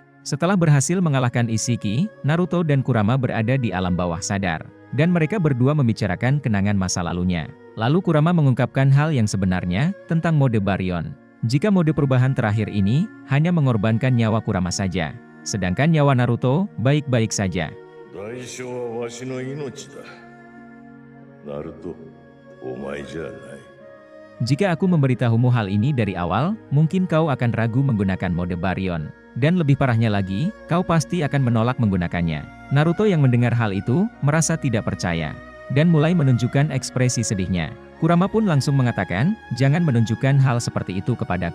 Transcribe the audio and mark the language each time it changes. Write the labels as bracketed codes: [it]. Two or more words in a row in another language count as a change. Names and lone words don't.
[id] Setelah berhasil mengalahkan Isshiki, Naruto dan Kurama berada di alam bawah sadar. Dan mereka berdua membicarakan kenangan masa lalunya. Lalu Kurama mengungkapkan hal yang sebenarnya, tentang mode Baryon. Jika mode perubahan terakhir ini, hanya mengorbankan nyawa Kurama saja. Sedangkan nyawa Naruto, baik-baik saja. [ja] 代償はわしの命だ。ナルト、お前じゃない。 [id] Jika aku memberitahumu hal ini dari awal, mungkin kau akan ragu menggunakan mode Baryon. Dan lebih parahnya lagi, kau pasti akan menolak menggunakannya. Naruto yang mendengar hal itu, merasa tidak percaya. Dan mulai menunjukkan ekspresi sedihnya. Kurama pun langsung mengatakan, jangan menunjukkan hal seperti itu kepadaku.